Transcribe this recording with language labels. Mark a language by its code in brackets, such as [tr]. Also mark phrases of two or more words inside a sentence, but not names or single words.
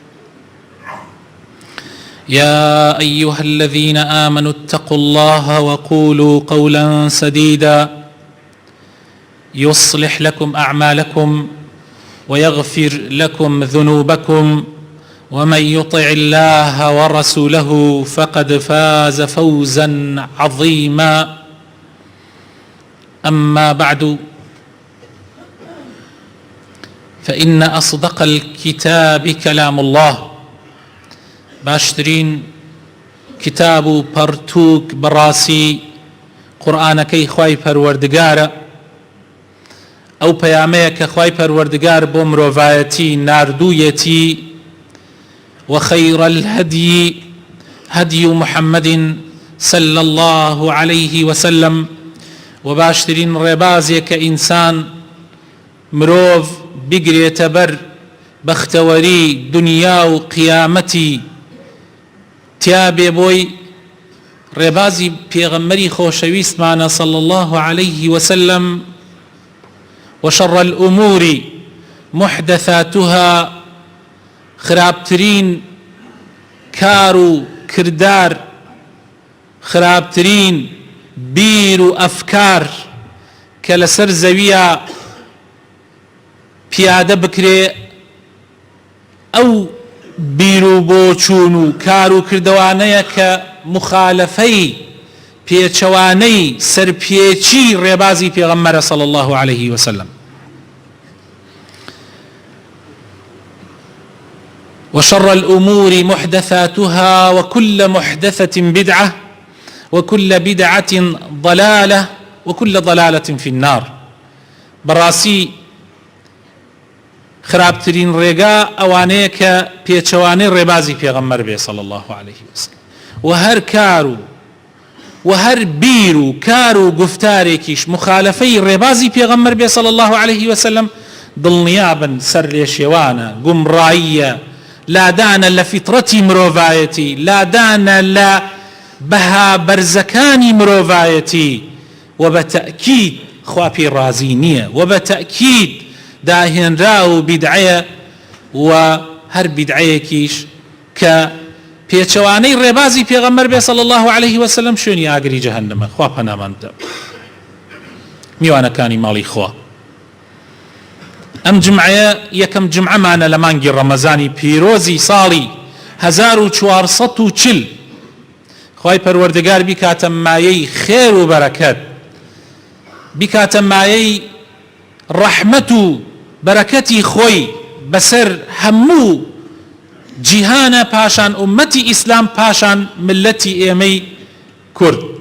[ar] يا أيها الذين آمنوا اتقوا الله وقولوا قولا سديدا يصلح لكم أعمالكم ويغفر لكم ذنوبكم، ومن يطع الله ورسوله فقد فاز فوزا عظيما. أما بعد، فإن أصدق الكتاب كلام الله، [ckb] باشترين كتاب و پەرتووک بەڕاستی قورئانەکەی خوای پەروەردگارە، ئەو پەیامەیە کە خوای پەروەردگار بۆ مرۆڤایەتی ناردوویەتی. [ar] وخير الهدي هدي محمد صلى الله عليه وسلم، [ckb] وباشترين ڕێبازێک کە ئینسان مرۆڤ بگرێتە بەر بەختەوەری دنیا و قیامەتی تیا بێ بۆی ڕێبازی پێغەمبەری خۆشەویستمانە [ar] صلى الله عليه وسلم. وشر الأمور محدثاتها، [ckb] خرابترین کار و کردار، خرابترین بیر و ئەفکار کە لەسەر زەویە پیادە بکرێ، ئەو بیر و بۆچوون و کار و کردەوانەیە کە مخالفەی پێچەوانەی سەرپێچی ڕێبازی پێغەمبەرە [ar] صلى الله عليه وسلم. وشر الأمور محدثاتها وكل محدثة بدعة وكل بدعة ضلالة وكل ضلالة في النار. [ckb] بەڕاستی خراپترین ڕێگا ئەوانەیە کە پێچەوانەی ڕێبازی پێغەمبەر بێ [ar] صلى الله عليه وسلم، [ckb] و هەر کار و هەر بیر و کار و گفتارێکیش مخالفەی ڕێبازی پێغەمبەر بێ [ar] صلى الله عليه [ckb] وسلم، دڵنیابن سەر لێشێوانە، گومڕاییە، لادانە لە فیترەتی مرۆڤایەتی، لادانە لە بەها بەرزەکانی مرۆڤایەتی، و بەتەئکید خوا پێی ڕازی نییە، و بەتەئکید داهێنرا و بیدعەیە، و هەر بیدعەیەکیش کە پێچەوانەی ڕێبازی پێغەمبەر بێ [ar] صلى الله عليه وسلم [ckb] شوێنی ئاگری جەهەنەمە. خوا پەنامان بدە. میوانەکانی ماڵی خوا، ئەم جمعەیە یەکەم جمعەمانە لە مانگی ڕەمەزانی پیرۆزی ساڵی 1440. خوای پەروەردگار بیکاتە مایەی خێر و بەرەکەت، بیکاتە مایەی ڕەحمەت و بەرەکەتی خۆی بەسەر هەموو جیهانە، پاشان ئومەتی ئیسلام، پاشان ملەتی ئێمەی کورد.